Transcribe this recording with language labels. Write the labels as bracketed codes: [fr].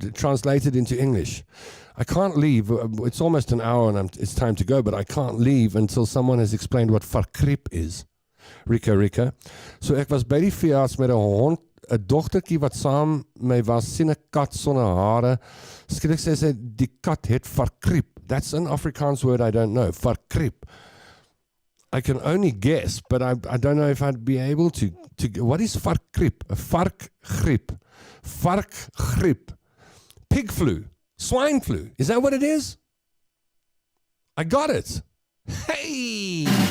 [en] Translated into English. I can't leave. It's almost an hour and it's time to go, but I can't leave until someone has explained what verkriep is. Rika. [af] So ek was by die veearts met 'n hond, 'n dogtertjie wat saam my was, sien 'n kat sonder hare. Skielik sê sy die kat het verkriep. [en] That's an Afrikaans word I don't know. Verkriep. I can only guess, but I don't know if I'd be able to what is verkriep? A varkgriep. Varkgriep. Pig flu. Swine flu. Is that what it is? I got it. Hey!